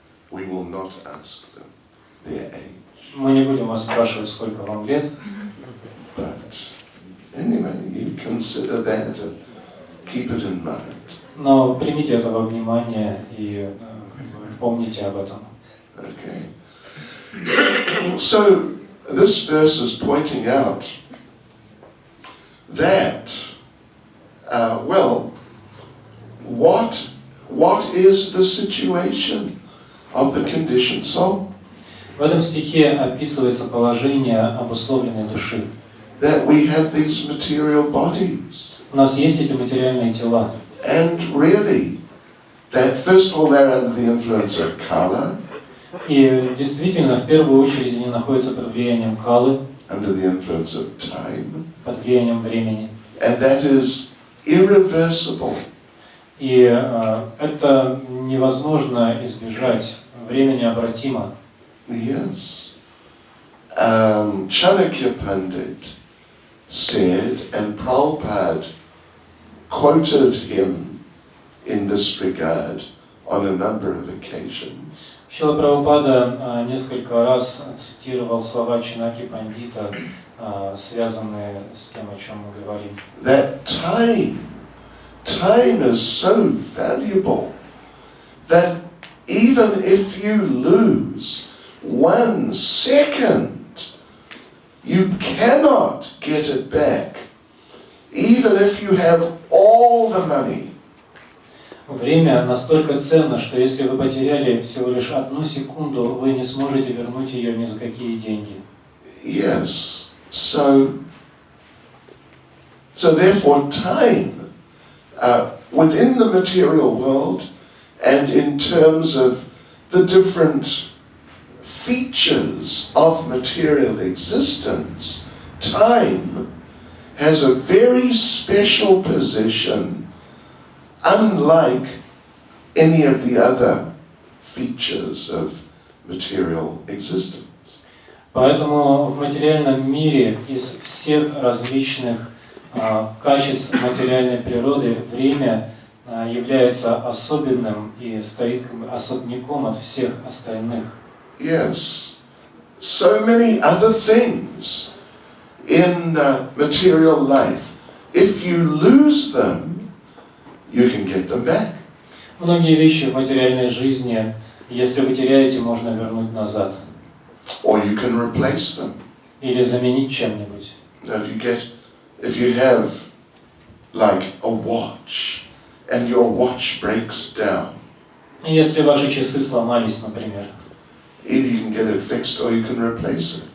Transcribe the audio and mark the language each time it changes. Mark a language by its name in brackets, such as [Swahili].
[English] We will not ask them their age. [Russian] Мы не будем вас спрашивать, сколько вам лет. [English] But anyway, you consider that and keep it in mind. [Russian] Но примите это во внимание и помните об этом. [English] Okay. So this verse is pointing out that, what is the situation of the conditioned soul? [Russian] В этом стихе описывается положение обусловленной души. [English] That we have these material bodies. [Russian] У нас есть эти материальные тела. [English] And really, that first of all they're under the influence of Kala. [Russian] И действительно, в первую очередь, они находятся под влиянием калы, [English] Under the influence of time. [Russian] под влиянием времени. [English] And that is irreversible. [Russian] И это невозможно избежать. Время необратимо. [English] Yes. Chanakya Pandit said, and Prabhupada quoted him in this regard on a number of occasions. [Russian] Шрила Прабхупада несколько раз цитировал слова Чанаки Пандита, связанные с тем, о чем мы говорим. [English] That time is so valuable that even if you lose 1 second, you cannot get it back, even if you have all the money. [Russian] Время настолько ценно, что если вы потеряли всего лишь 1 секунду, вы не сможете вернуть ее ни за какие деньги. [English] Yes, so therefore time within the material world and in terms of the different features of material existence, time has a very special position, unlike any of the other features of material existence. [Russian] Поэтому в материальном мире из всех различных качеств материальной природы время является особенным и стоит особняком от всех остальных. [English] Yes, so many other things in material life. If you lose them, you can get them back. [Russian] Многие вещи в материальной жизни, если вы теряете, можно вернуть назад. [English] Or you can replace them. [Russian] Или заменить чем-нибудь. [English] If you have like a watch and your watch breaks down, [Russian] Если ваши часы сломались, например, [English] either you can get it fixed or you can replace it.